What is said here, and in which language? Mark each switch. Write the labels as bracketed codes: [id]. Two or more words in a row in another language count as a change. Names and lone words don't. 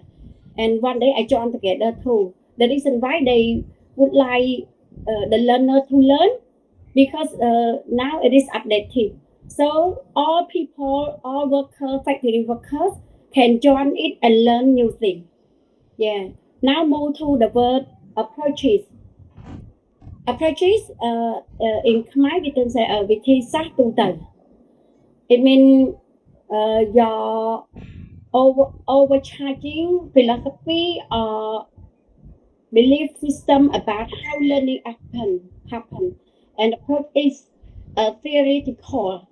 [en] And one day I joined together too. The reason why they would like the learner to learn, because now it is updated. So all people, all workers, factory workers can join it and learn new things. Yeah. Now move to the word approaches. Approaches in Khmer we can say [km] វិធីសាស្ត្រទូទៅ [en] It means your overcharging philosophy or belief system about how learning happen. And approach is theoretical.